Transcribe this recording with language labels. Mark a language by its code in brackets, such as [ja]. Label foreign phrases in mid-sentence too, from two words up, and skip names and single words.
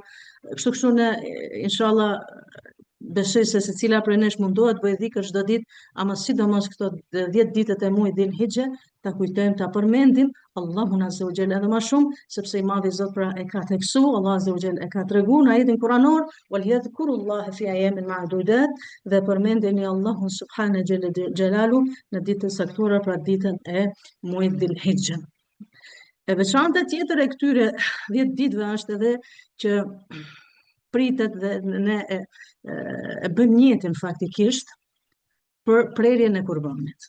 [sq] Kështu ne inshallah besoj se secila prej nesh mundohet bëj dhikr çdo ditë, ama sidomos këto 10 ditët e muajit Dhul-Hijja ta kujtojmë, ta përmendim Allahun [ar] عز وجل [sq] edhe më shumë, sepse i madhi Zot pra e ka theksu, Allah [ar] عز وجل [sq] e ka treguar në ajetin kuranor, [ar] واذكروا الله في أيام معدودات, [sq] dhe përmendeni Allahun [ar] سبحانه جل جلاله [sq] në ditën e saktuara, pra ditën e muajit Dhul-Hijja. E veçanta tjetër e këtyre 10 ditëve është edhe që pritet dhe ne e bëjmë njetin faktikisht për prerjen e kurbanit.